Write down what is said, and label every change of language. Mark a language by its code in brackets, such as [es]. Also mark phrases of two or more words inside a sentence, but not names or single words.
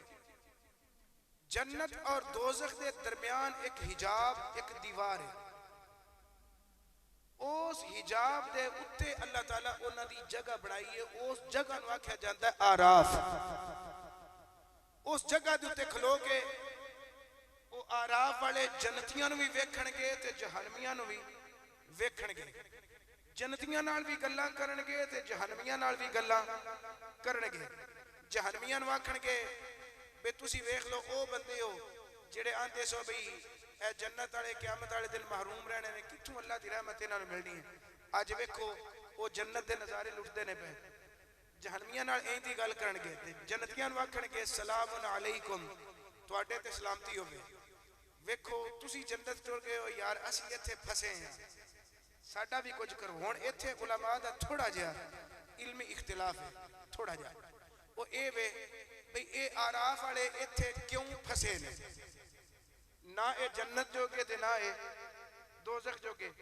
[pa] جنت اور دوزخ دے درمیان ایک حجاب ایک دیوار ہے. اس حجاب دے اتے اللہ تعالیٰ انہاں دی جگہ بنائی ہے. اس جگہ نو آکھیا جاندا ہے اعراف. اس جگہ دے اتے کھلو کے وہ اعراف والے جنتیاں نو بھی ویکھن گے تے جہنمیاں نو بھی ویکھن گے. جنتیاں نال بھی گلاں کرن گے تے جہنمیاں نال بھی گلاں کرن گے. جہنمیاں نو آکھن گے بے تسی ویکھ لو او بندے ہو جڑے آندے سو بھئی اے جنت والے قیامت والے دن محروم رہنے نے کتھوں اللہ دی رحمت انہاں نوں ملنی ہے. اج ویکھو او جنت دے نظارے لٹدے نے پے. جہنمیاں نال این دی گل کرن گے تے جنتیاں نو آکھن گے [ar] سلام علیکم [pa] تواڈے تے سلامتی ہوے. ویکھو تسی جنت ٹر گئے ہو یار اسی ایتھے پھسے ہیں ساڈا بھی کچھ کرو. ہن ایتھے علماء دا تھوڑا جہا علمی اختلاف ہے تھوڑا جہا. وہ اے وے بھئی اے اعراف والے ایتھے کیوں پھسے نے؟ نہ اے جنت جو گے تے نہ اے دوزخ جو گے.